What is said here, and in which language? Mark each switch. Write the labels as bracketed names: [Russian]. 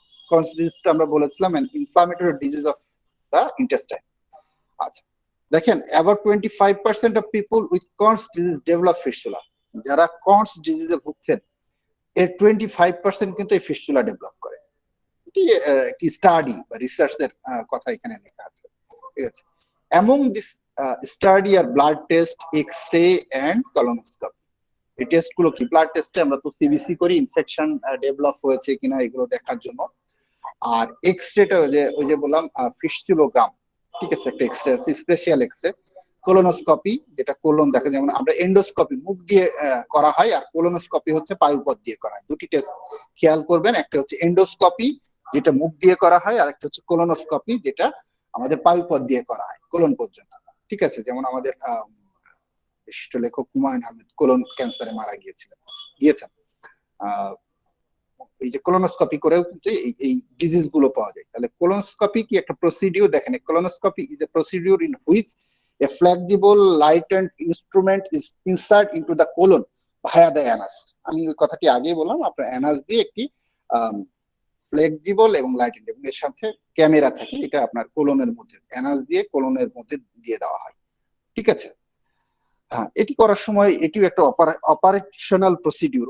[English] Conn's disease [Bangla] আমরা বলেছিলাম [English] an inflammatory disease of the intestine. [Bangla] আচ্ছা, দেখেন, [English] about 25% of people with Conn's disease develop fistula. [Bangla] যারা Conn's disease এ ভুগছেন, এর 25% কিন্তু এই ফিস্টুলা ডেভেলপ করে। একটি স্টাডি বা রিসার্চের কথা এখানে লেখা আছে, ঠিক আছে। Among this study আর blood test, X-ray and colonoscopy. এই টেস্ট গুলো কি? ব্লাড টেস্টে আমরা তো সিবিসি করি ইনফেকশন ডেভেলপ হয়েছে কিনা এগুলো দেখার জন্য। আর এক্স-রেটা ওই যে বললাম ফিস্টুলোগ্রাম, ঠিক আছে, একটা এক্স-রে আছে, স্পেশাল এক্স-রে। কোলোনোস্কোপি, যেটা কোলন দেখা, যেমন আমরা এন্ডোস্কোপি মুখ দিয়ে করা হয়, আর কোলোনোস্কোপি হচ্ছে পায়ুপথ দিয়ে করা হয়। দুটি টেস্ট খেয়াল করবেন, একটা হচ্ছে এন্ডোস্কোপি যেটা মুখ দিয়ে করা হয়, আর একটা হচ্ছে কোলোনোস্কোপি যেটা আমাদের পায়ুপথ দিয়ে করা হয় কোলন পর্যন্ত, ঠিক আছে। যেমন আমাদের বিশিষ্ট লেখক হুমায়ুন আহমেদ কোলন ক্যান্সারে মারা গিয়েছেন। এই যে কোলোনোস্কোপি করেও কিন্তু এই ডিজিজ গুলো পাওয়া যায়। তাহলে কোলোনোস্কোপি কি একটা প্রসিডিউর? [English] দেখেন, colonoscopy is a procedure in which a flexible lightened instrument is insert into the colon via the anus. [Bangla] আমি ওই কথাটি আগেই বললাম, আপনার অ্যানাস দিয়ে একটি ফ্লেক্সিবল এবং লাইটেন্ড এবং এর সাথে ক্যামেরা থাকে, এটা আপনার কোলনের মধ্যে, অ্যানাস দিয়ে কোলনের মধ্যে দিয়ে দেওয়া হয়, ঠিক আছে। হ্যাঁ, এটি করার সময় এটিও একটা অপারেশনাল প্রসিডিউর।